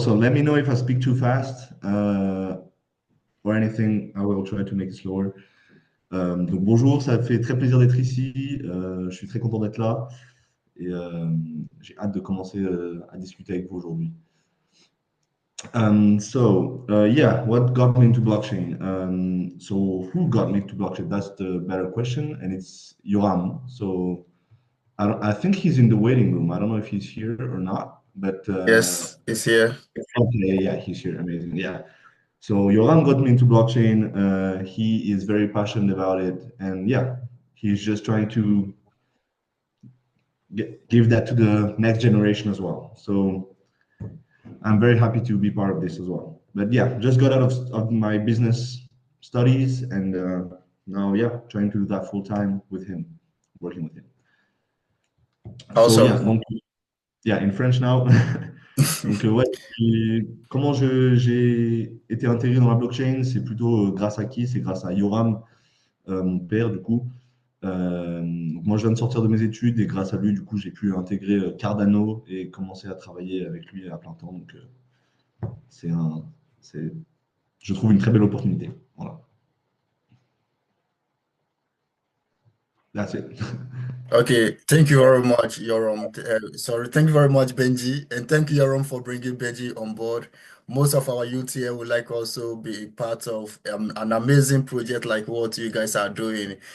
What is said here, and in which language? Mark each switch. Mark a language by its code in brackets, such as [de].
[en] So let me know if I speak too fast or anything. I will try to make it slower. [fr] Donc bonjour, ça fait très plaisir d'être ici. Je suis très content d'être là et j'ai hâte de commencer à discuter avec vous aujourd'hui. [en] Yeah, what got me into blockchain? So who got me to blockchain? That's the better question, and it's Yoram. So I think he's in the waiting room. I don't know if he's here or not, but Yes, it's here. okay, yeah, he's here. Amazing. Yeah. So Yoram got me into blockchain. He is very passionate about it, and yeah, he's just trying to give that to the next generation as well. So I'm very happy to be part of this as well. But yeah, just got out of my business studies, and now yeah, trying to do that full time with him, working with him. So yeah, Awesome. donc yeah, in French now. [fr] Donc ouais, comment j'ai été intégré dans la blockchain, c'est plutôt grâce à qui? C'est grâce à Yoram, mon père du coup. Donc moi je viens de sortir de mes études et grâce à lui du coup j'ai pu intégrer Cardano et commencer à travailler avec lui à plein temps. Donc c'est un, c'est, je trouve une très belle opportunité. Voilà. [en] That's it. Okay, thank you very much, Yoram. Sorry, thank you very much, Benji, and thank you, Yoram, for bringing Benji on board. Most of our youth here would like also be part of an amazing project like what you guys are doing.